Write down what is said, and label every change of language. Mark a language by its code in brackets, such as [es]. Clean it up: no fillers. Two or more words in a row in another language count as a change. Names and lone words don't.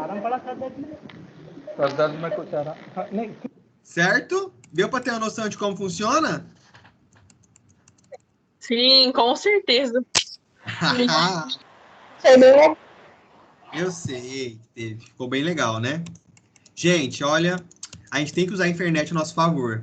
[hi] आराम पड़ा सर दर्द में कुछ आराम नहीं. [pt] Certo? Deu para ter uma noção de como funciona? Sim, com certeza. Eu sei que teve. Ficou bem legal, né? Gente, olha, a gente tem que usar a internet a nosso favor.